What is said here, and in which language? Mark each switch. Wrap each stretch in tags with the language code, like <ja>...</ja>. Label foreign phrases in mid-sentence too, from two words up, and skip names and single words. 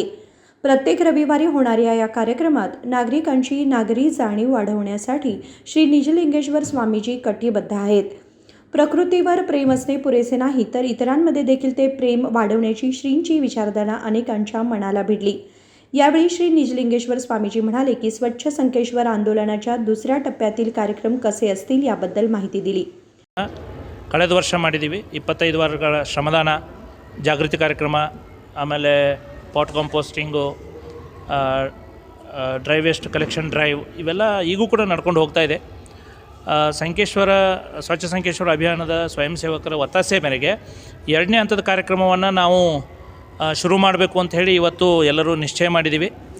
<mr>प्रत्येक रविवारी होणाऱ्या या कार्यक्रमात नागरिकांची नागरी जाणीव वाढवण्यासाठी श्री निजलिंगेश्वर स्वामीजी कटिबद्ध आहेत. प्रकृतीवर प्रेम असणे पुरेसे नाही तर इतरांमध्ये देखील ते प्रेम वाढवण्याची श्रींची विचारधारा अनेकांच्या मनाला भिडली. यावेळी श्री निजलिंगेश्वर स्वामीजी म्हणाले की स्वच्छ संकेश्वर आंदोलनाच्या दुसऱ्या टप्प्यातील कार्यक्रम कसे असतील याबद्दल माहिती दिली.</mr> <kn>ಕಳೆದ ವರ್ಷ ಮಾಡಿದ್ದೀವಿ 25 ವಾರಗಳ ಶ್ರಮದಾನ ಜಾಗೃತಿ ಕಾರ್ಯಕ್ರಮ, ಆಮೇಲೆ</kn> <en>pot composting, dry waste collection drive</en> <kn>ಇವೆಲ್ಲ ಈಗೂ ಕೂಡ ನಡ್ಕೊಂಡು ಹೋಗ್ತಾ ಇದೆ. ಸಂಕೇಶ್ವರ ಸ್ವಚ್ಛ ಸಂಕೇಶ್ವರ ಅಭಿಯಾನದ ಸ್ವಯಂ ಸೇವಕರ ಒತ್ತಾಸೆ ಮೇರೆಗೆ 2ನೇ ಹಂತದ ಕಾರ್ಯಕ್ರಮವನ್ನು ನಾವು ಶುರು ಮಾಡಬೇಕು ಅಂತ ಹೇಳಿ ಇವತ್ತು ಎಲ್ಲರೂ ನಿಶ್ಚಯ ಮಾಡಿದ್ದೀವಿ.</kn>